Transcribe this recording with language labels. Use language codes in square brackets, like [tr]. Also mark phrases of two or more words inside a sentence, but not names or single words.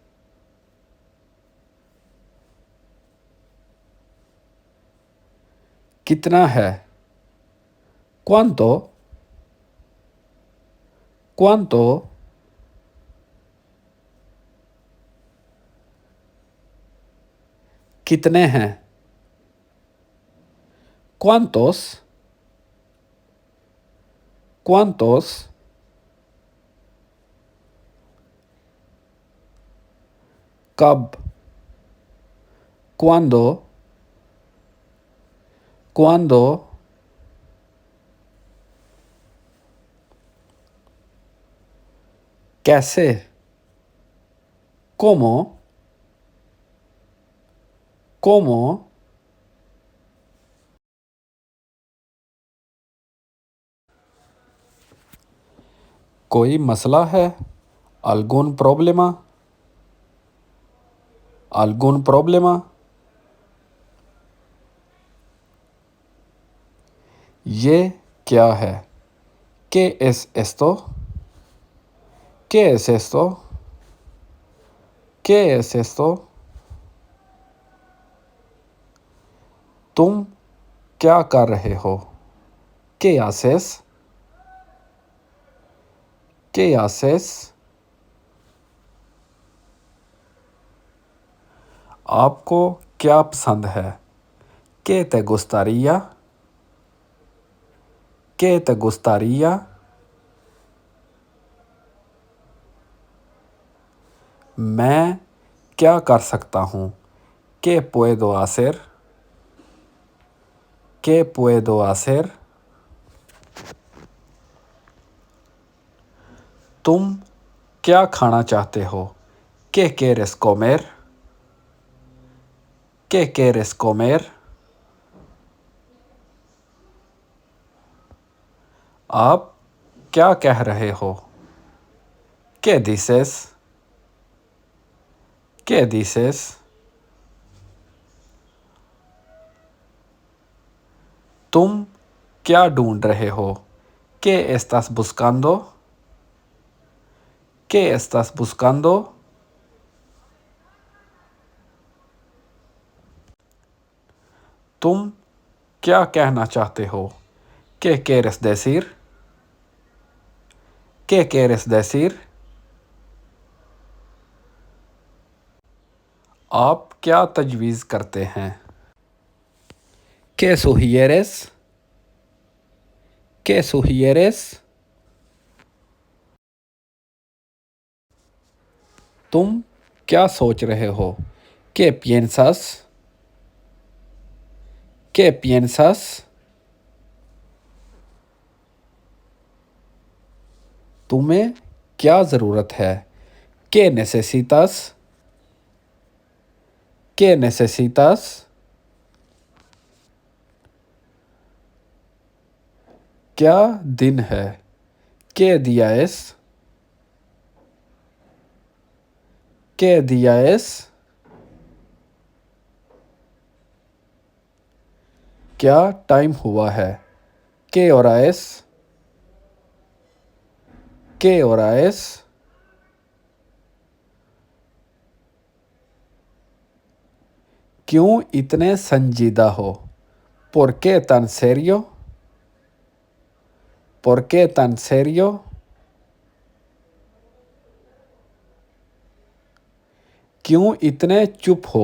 [hi] कितना है? [es] ¿Cuánto? ¿Cuánto? [hi] कितने हैं? [es] ¿Cuántos? ¿Cuántos? [hi] कब? [es] ¿Cuándo? ¿Cuándo? [hi] कैसे? [es] ¿Cómo? ¿Cómo? [hi] कोई मसला है? [es] ¿Algún problema? ¿Algún problema? [hi] ये क्या है? [es] ¿Qué es esto? ¿Qué es esto? ¿Qué es esto? [hi] तुम क्या कर रहे हो? [es] ¿Qué haces? ¿Qué haces? [hi] आपको क्या पसंद है? [es] ¿Qué te gustaría? ¿Qué te gustaría? [hi] मैं क्या कर सकता हूँ? [es] ¿Qué puedo hacer? ¿Qué puedo hacer? [hi] तुम क्या खाना चाहते हो? [es] ¿Qué quieres comer? ¿Qué quieres comer? [hi] आप क्या कह रहे हो? [es] ¿Qué dices? ¿Qué dices? [hi] तुम क्या ढूंढ रहे हो? [es] ¿Qué estás buscando? ¿Qué estás buscando? [hi] तुम क्या कहना चाहते हो? [es] ¿Qué quieres decir? ¿Qué quieres decir? [hi] आप क्या तजवीज़ करते हैं? [es] ¿Qué sugieres? ¿Qué sugieres? [hi] तुम क्या सोच रहे हो? [es] ¿Qué piensas? ¿Qué piensas? [hi] तुम्हें क्या ज़रूरत है? [es] ¿Qué necesitas? ¿Qué necesitas? [hi] क्या दिन है? [es] ¿Qué día es? ¿Qué día es? [hi] क्या टाइम हुआ है? [es] ¿Qué hora es? ¿Qué hora es? [hi] क्यों इतने संजीदा हो? [es] ¿Por qué tan serio? ¿Por qué tan serio? [hi] क्यों इतने चुप हो?